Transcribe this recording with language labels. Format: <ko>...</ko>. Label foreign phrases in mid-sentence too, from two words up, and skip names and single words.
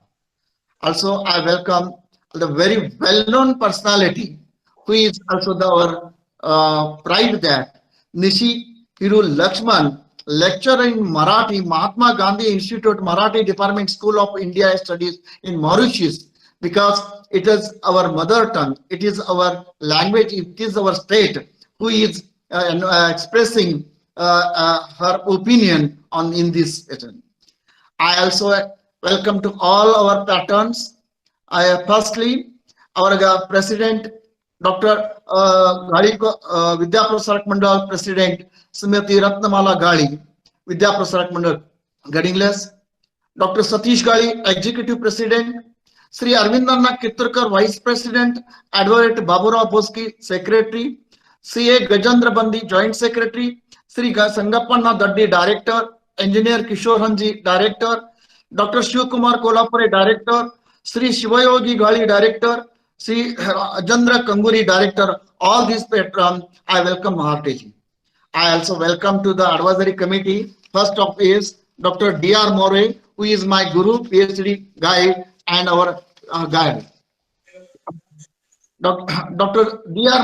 <en>Also, I welcome the very well-known personality, who is also our pride that Nishi Hiru Lakshman, lecturer in Marathi, Mahatma Gandhi Institute, Marathi Department, School of India Studies in Mauritius, because it is our mother tongue, it is our language, it is our state, who is expressing her opinion on in this session. I also welcome to all our patrons. Firstly, our President, Dr. Ghali Vidya Prasarak Mandal President, Srimati Ratnamala Ghali, Vidya Prasarak Mandal, Gadhinglaj, Dr. Satish Ghali, Executive President, Sri Arvindarna Kitturkar, Vice President, Advocate Baburao Boski, Secretary, C.A. Gajendra Bandi, Joint Secretary, Sri Sangappanna Daddi, Director, Engineer Kishore Hanji, Director, Dr. Shiv Kumar Kolhapur, Director, Sri Shivayogi Ghali, Director, Sri Ajandra Kanguri, Director. All these patrons, I welcome heartily. I also welcome to the advisory committee. First of is Dr. D.R. More, who is my guru, PhD guide, and our guide. Dr. D.R.</en>